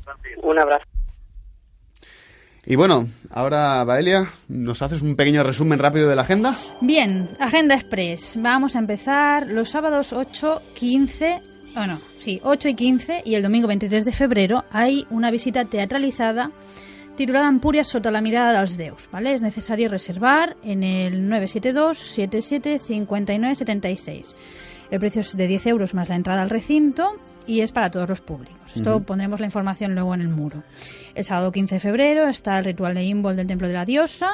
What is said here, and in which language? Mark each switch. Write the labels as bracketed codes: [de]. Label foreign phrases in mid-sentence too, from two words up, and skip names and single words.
[es] Un abrazo. Y bueno, ahora, Baelia, ¿nos haces un pequeño resumen rápido de la agenda? Bien, Agenda Express. Vamos a empezar los sábados 8 y 15 y el domingo 23 de febrero hay una visita teatralizada titulada Empúries sota la mirada dels déus, ¿vale? Es necesario reservar en el 972 77 59 76. El precio es de 10 euros más la entrada al recinto y es para todos los públicos. Esto pondremos la información luego en el muro. El sábado 15 de febrero está el ritual de Imbol del Templo de la Diosa.